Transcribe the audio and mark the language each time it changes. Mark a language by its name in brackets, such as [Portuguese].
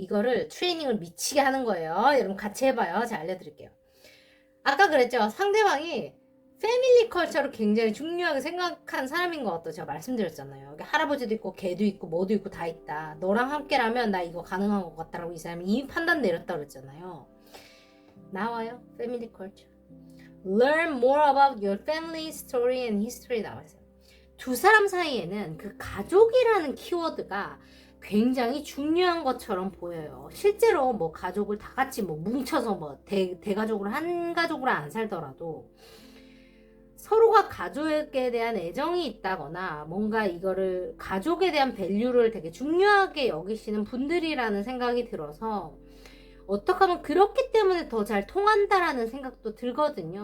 [Korean] 이거를 트레이닝을 미치게 하는 거예요. 여러분 같이 해봐요. 제가 알려드릴게요. 아까 그랬죠. 상대방이 패밀리 컬처를 굉장히 중요하게 생각한 사람인 것 같다고 제가 말씀드렸잖아요. 여기 할아버지도 있고 개도 있고 뭐도 있고 다 있다. 너랑 함께라면 나 이거 가능한 것 같다라고 이 사람이 이미 판단 내렸다고 그랬잖아요. 나와요. 패밀리 컬처. [English] Learn more about your family story and history [Korean] 나와있어요. 두 사람 사이에는 그 가족이라는 키워드가 굉장히 중요한 것처럼 보여요. 실제로 가족을 다 같이 뭉쳐서 대가족으로 한 가족으로 안 살더라도 서로가 가족에 대한 애정이 있다거나 뭔가 이거를 가족에 대한 밸류를 되게 중요하게 여기시는 분들이라는 생각이 들어서 어떻게 하면 그렇기 때문에 더 잘 통한다라는 생각도 들거든요.